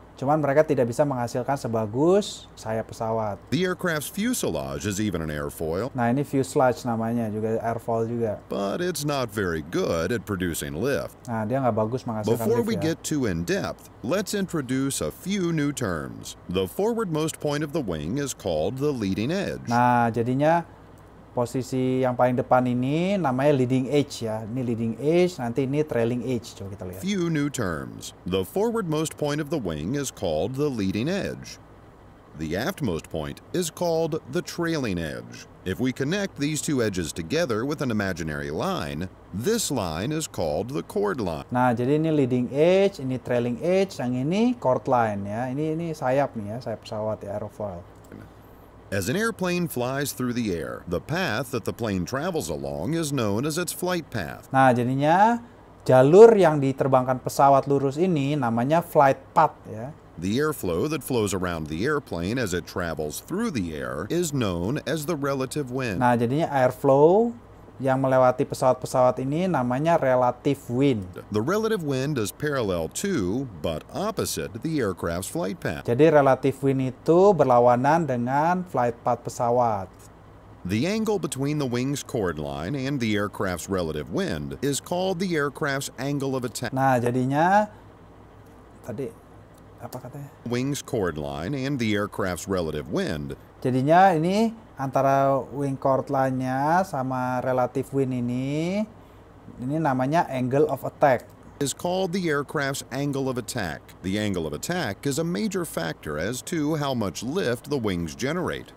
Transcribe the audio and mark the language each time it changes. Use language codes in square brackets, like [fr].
[id] Cuman mereka tidak bisa menghasilkan sebagus sayap pesawat. [en] The aircraft's fuselage is even an airfoil. [id] Nah, ini fuselage namanya, juga airfoil juga. [en] But it's not very good at producing lift. [id] Nah, dia nggak bagus menghasilkan [en] Before [id] lift [en] we [id] ya. [en] get too in-depth, let's introduce a few new terms. The forwardmost point of the wing is called the leading edge. [id] Nah, jadinya posisi yang paling depan ini namanya leading edge ya. Ini leading edge, nanti ini trailing edge. Coba kita lihat. [en] Few new terms. The forwardmost point of the wing is called the leading edge. The aftmost point is called the trailing edge. If we connect these two edges together with an imaginary line, this line is called the chord line. [id] Nah, jadi ini leading edge, ini trailing edge, yang ini chord line ya. Ini sayap nih ya, sayap pesawat ya, aerofoil. [en] As an airplane flies through the air, the path that the plane travels along is known as its flight path. [id] Nah, jadinya jalur yang diterbangkan pesawat lurus ini namanya flight path ya. [en] The airflow that flows around the airplane as it travels through the air is known as the relative wind. [id] Nah, jadinya airflow yang melewati pesawat-pesawat ini namanya relative wind. [en] The relative wind is parallel to, but opposite, the aircraft's flight path. [id] Jadi relative wind itu berlawanan dengan flight path pesawat. [en] The angle between the wing's chord line and the aircraft's relative wind is called the aircraft's angle of attack. [id] Nah, jadinya tadi apa katanya? [en] Wing's chord line and the aircraft's relative wind. [id] Jadinya ini antara wing chord line-nya sama relative wind ini namanya angle of attack. [en] Is called the aircraft's angle of attack. The angle of attack is a major factor as to how much lift the wings generate.